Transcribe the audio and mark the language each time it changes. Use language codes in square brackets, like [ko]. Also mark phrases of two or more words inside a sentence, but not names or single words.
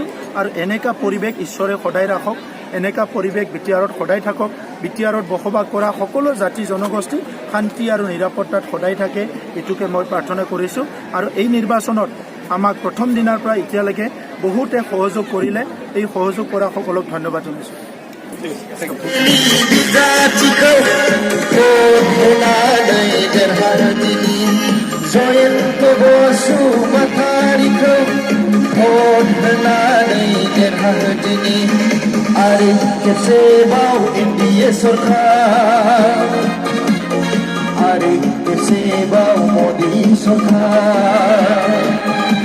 [as] আৰু এনেকুৱা পৰিৱেশ ঈশ্বৰে সদায় ৰাখক, এনেকুৱা পৰিৱেশ বিটিআৰত সদায় থাকক। বিটিআৰত বসবাস কৰা সকলো জাতি জনগোষ্ঠী শান্তি আৰু নিৰাপত্তাত সদায় থাকে, এইটোকে মই প্ৰাৰ্থনা কৰিছোঁ। আৰু এই নিৰ্বাচনত আমাক প্ৰথম দিনাৰ পৰা এতিয়ালৈকে বহুতে সহযোগ কৰিলে, এই সহযোগ কৰা সকলক ধন্যবাদ জনাইছোঁ। [brx] जयन्त बसुमतारीखौ भोट होनानै देरहाहोदिनि आरो खेबसेबाव एनडिए सरकार आरो खेबसेबाव मदि सरकार